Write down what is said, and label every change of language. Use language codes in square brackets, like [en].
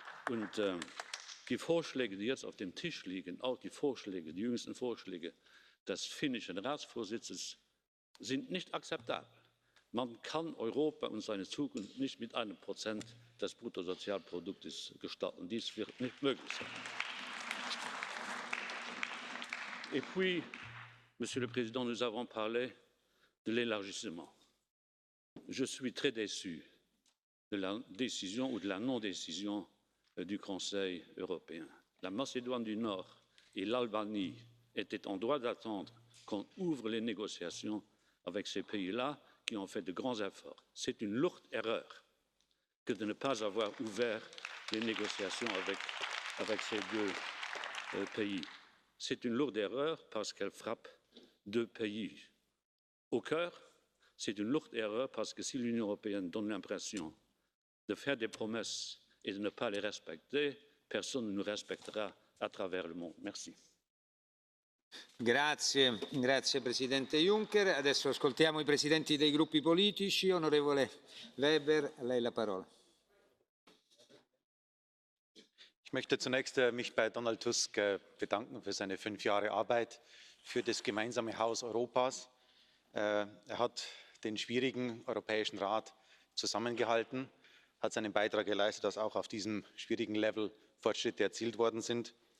[de] Und die Vorschläge, die jetzt auf dem Tisch liegen, auch die jüngsten Vorschläge des finnischen Ratsvorsitzes, sind nicht akzeptabel. Man kann Europa und seine Zukunft nicht mit 1% des Bruttosozialproduktes gestalten. Dies wird nicht möglich sein. [fr] Et puis, Monsieur le Président, nous avons parlé de l'élargissement. Je suis très déçu de la décision ou de la non-décision du Conseil européen. La Macédoine du Nord et l'Albanie étaient en droit d'attendre qu'on ouvre les négociations avec ces pays-là qui ont fait de grands efforts. C'est une lourde erreur que de ne pas avoir ouvert les négociations avec ces 2 pays. C'est une lourde erreur parce qu'elle frappe 2 pays au cœur. C'est une lourde erreur parce que si l'Union européenne donne l'impression de faire des promesses et de ne pas les respecter, personne ne nous respectera à travers le monde. Merci. [it] Grazie, grazie Presidente Juncker. Adesso ascoltiamo i presidenti dei gruppi politici. Onorevole Weber, a lei la parola. [de] Ich möchte zunächst mich bei Donald Tusk bedanken für seine 5 Jahre Arbeit für das gemeinsame Haus Europas. Er hat den schwierigen Europäischen Rat zusammengehalten, hat seinen Beitrag geleistet, dass auch auf diesem schwierigen Level Fortschritte erzielt worden sind.